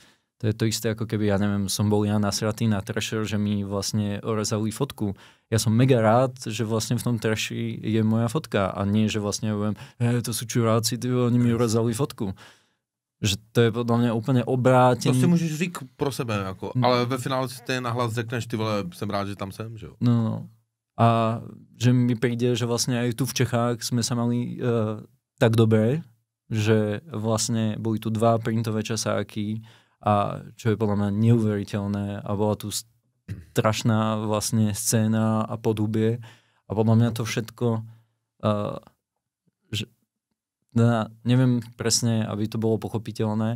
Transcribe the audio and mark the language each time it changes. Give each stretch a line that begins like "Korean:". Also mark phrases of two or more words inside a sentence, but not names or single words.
Slovak: To je to isté, ako keby, ja neviem, som bol ja nasratý na Thrasher, že mi vlastne orezali fotku. Ja som mega rád, že vlastne v tom Thrashi je moja fotka a nie, že vlastne poviem, to sú čuráci, oni mi orezali fotku. Že to je podľa mňa úplne obrátený.
Czech: To si můžeš říct pro sebe, jako, ale ve finále si ty nahlas řekneš, ty vole, jsem rád, že tam jsem, že jo? No.
Slovak: A že mi príde, že vlastne aj tu v Čechách sme sa mali tak dobre, že vlastne boli tu 2 printové časáky a čo je podľa mňa neuveriteľné a bola tu strašná vlastne scéna a podhubie a podľa mňa to všetko neviem presne, aby to bolo pochopiteľné.